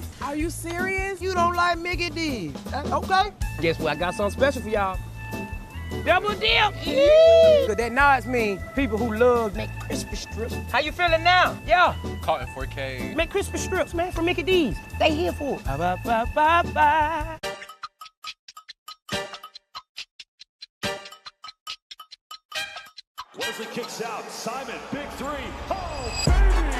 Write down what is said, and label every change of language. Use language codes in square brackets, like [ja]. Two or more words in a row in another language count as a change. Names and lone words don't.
[en] Are you serious? You don't like Mickey D's? Okay. Guess what? I got something special for y'all. Double dip! Cause that nods mean people who love McCrispy strips. How you feeling now? Yeah. Caught in 4K. McCrispy strips, man, from Mickey D's. They here for it. Ba-ba-ba-ba-ba. Wesley kicks out. Simon, big three. Oh, baby!